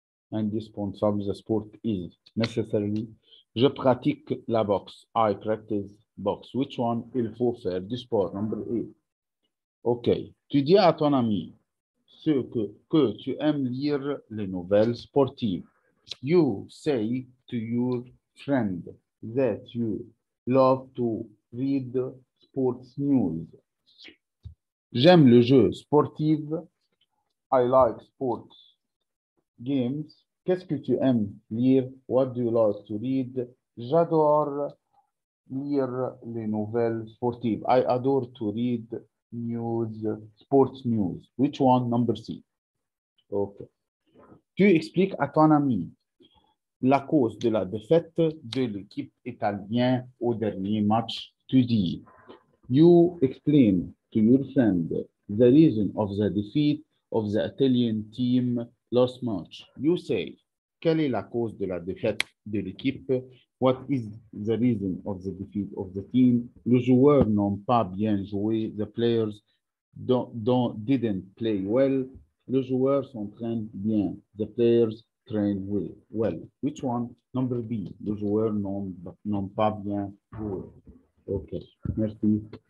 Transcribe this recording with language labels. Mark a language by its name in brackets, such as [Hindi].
[English] Indispensable, the sport is necessary. [French] Je pratique la boxe. [English] I practice box. Which one? [French] Il faut faire du sport. [English] Number 8. OK. [French] Tu dis à ton ami que tu aimes lire les nouvelles sportives. [English] You say to your friend that you love to read sports news. [French] J'aime le jeu sportif. [English] I like sports games. [French] Qu'est-ce que tu aimes lire? [English] What do you like to read? [French] J'adore lire les nouvelles sportives. [English] I adore to read news, sports news. Which one? Number C. OK. [French] Tu expliques à ton ami la cause de la défaite de l'équipe italienne au dernier match. Tu dis, [English] you explain to your friend the reason of the defeat of the Italian team last match. You say, [French] quelle est la cause de la défaite de l'équipe? [English] What is the reason of the defeat of the team? [French] Les joueurs n'ont pas bien joué. [English] The players didn't play well. [French] Les joueurs s'entraînent bien. [English] The players train well. Which one? Number B. [French] Les joueurs n'ont pas bien joué. OK. Merci.